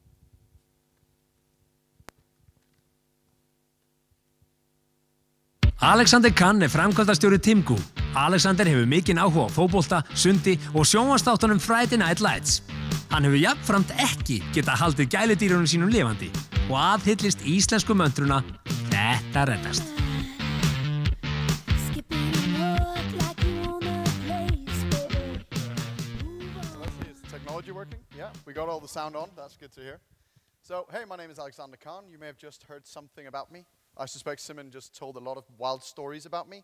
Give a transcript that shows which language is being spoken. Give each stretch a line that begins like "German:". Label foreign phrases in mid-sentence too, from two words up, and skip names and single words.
Icelandic: Alexander Kahn framkvæmdastjóri Timgu. Alexander hefur mikinn áhuga á fótbolta, sundi og sjónvarpsþáttunum Friday Night Lights. Hann hefur jafnframt ekki getað haldið gæludýrunum sínum lifandi og aðhyllist íslensku möndruna Þetta reddast.
English: Technology working? Yeah, we got all the sound on. That's good to hear. So, hey, my name is Alexander Kahn. You may have just heard something about me. I suspect Simon just told a lot of wild stories about me.